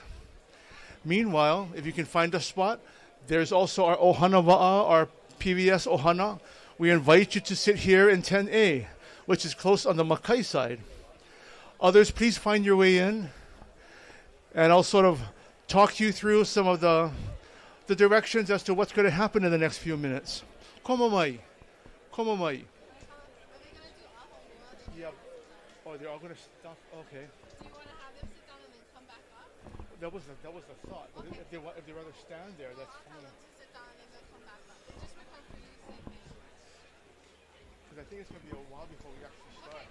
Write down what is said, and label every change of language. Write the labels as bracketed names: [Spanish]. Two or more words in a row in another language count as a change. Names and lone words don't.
[English] Meanwhile, if you can find a spot, there's also our [Hawaiian] ohana wa'a, [English] our PBS ohana. We invite you to sit here in 10A, which is close on the Makai side. Others, please find your way in, and I'll sort of talk you through some of the directions as to what's going to happen in the next few minutes. [Hawaiian] Komo mai. Komo mai. [English] Yeah. Oh, they're all going to stop? Okay. That was the thought. Okay. If they rather stand there, that's fine. Sit down and then come back up. Just because I think it's going to be a while before we actually start.